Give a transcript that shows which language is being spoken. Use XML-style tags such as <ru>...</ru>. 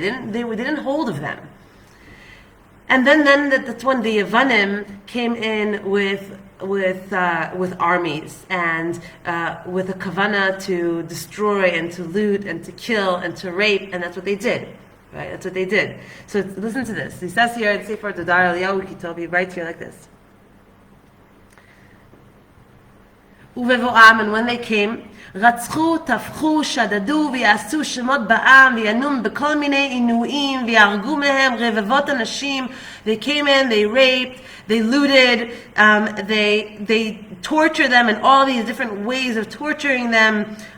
<en>They didn't hold of them. And then that's when the Yevanim came in with armies and with a kavana to destroy and to loot and to kill and to rape, and that's what they did. Right? That's what they did. So listen to this. He says here in Sefer Devorah Eliyahu Kitov, he writes here like this. And when they came,</en> <he>רצחו, טבחו, שדדו ויעשו שמות בעם וינום בכל מיני עינויים ויהרגו מהם רבבות אנשים.</he> <en>They came in, they raped, they looted, they tortured them in all these different ways of torturing them.</en>